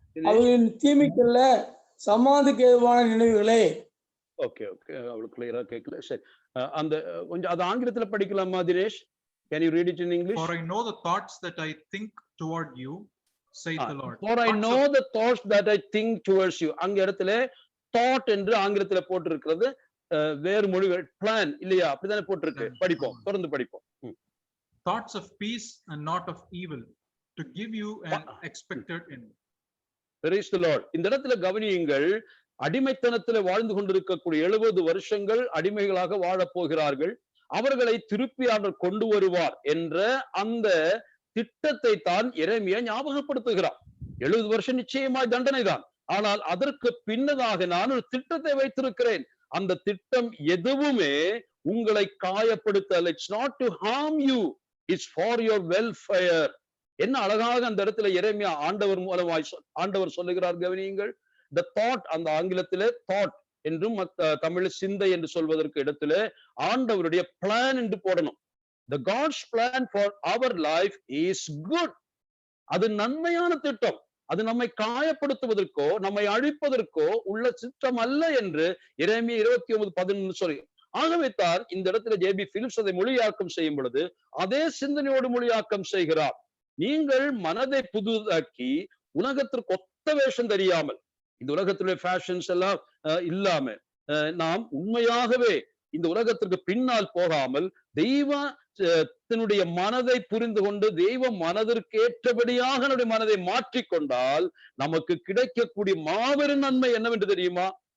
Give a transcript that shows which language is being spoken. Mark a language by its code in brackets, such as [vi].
[ta] அவர்களின் தீமைக்கல்ல சமாதிக்கு ஏதுவான நினைவுகளே. ஓகே ஓகே, அவளுக்கு கிளியரா கேட்கல. சரி, அந்த கொஞ்சம் அது ஆங்கிலத்துல படிக்கலாமா Dinesh? [en] Can you read it in English? For I know the thoughts that I think toward you, saith the Lord. For I know the thoughts that I think towards you. [ta] அங்க இடத்துல thought என்று ஆங்கிலத்துல போட்டிருக்கிறது. வேறு மொழிகள் பிளான் இல்லையா? அப்படிதானே போட்டிருக்கு. படிப்போம், தொடர்ந்து படிப்போம். [en] Thoughts of peace and not of evil, to give you an expected end. Praise the Lord. [ta] இந்த இடத்துல கவனியுங்கள். அடிமைத்தனத்துல வாழ்ந்து கொண்டிருக்கக்கூடிய 70 வருஷங்கள் அடிமைகளாக வாழப் போகிறார்கள். அவர்களை திருப்பி அவர் கொண்டு வருவார் என்ற அந்த திட்டத்தை தான் எரேமியா ஞாபகப்படுத்துகிறார். 70 வருஷம் நிச்சயமாய் தண்டனை தான். ஆனால் அதற்கு பின்னதாக நான் ஒரு திட்டத்தை வைத்திருக்கிறேன். அந்த திட்டம் எதுவுமே உங்களை காயப்படுத்தல். [en] It's not to harm you, it's for your welfare. [ta] என்ன அழகாக அந்த இடத்துல எரேமியா ஆண்டவர் மூலமாய் ஆண்டவர் சொல்லுகிறார், கவனியுங்கள். the thought, அந்த ஆங்கிலத்திலே thought என்றும் தமிழ் சிந்தை என்று சொல்வதற்கு இடத்துல ஆண்டவருடைய பிளான் என்று போடணும். [en] the God's plan for our life is good. [ta] அது நன்மையான திட்டம். அது நம்மை காயப்படுத்துவதற்கோ நம்மை அழிப்பதற்கோ உள்ள திட்டம் அல்ல என்று எரேமியா 29:11 சொல்லி. ஆகவே தான் இந்த இடத்துல ஜேபி பிலிப்ஸ் அதை மொழியாக்கம் செய்யும் பொழுது அதே சிந்தனையோடு மொழியாக்கம் செய்கிறார். நீங்கள் மனதை புதுதாக்கி உலகத்திற்கு ஒத்த வேஷம் தெரியாமல், இந்த உலகத்திலே ஃபேஷன்ஸ் எல்லாம் இல்லாம, நாம் உண்மையாகவே இந்த உலகத்திற்கு பின்னால் போகாமல் தெய்வத்தினுடைய மனதை புரிந்து கொண்டு தெய்வ மனதிற்கு ஏற்றபடியாக நம்முடைய மனதை மாற்றிக்கொண்டால் நமக்கு கிடைக்கக்கூடிய மாபெரும் நன்மை என்னவென்று தெரியுமா?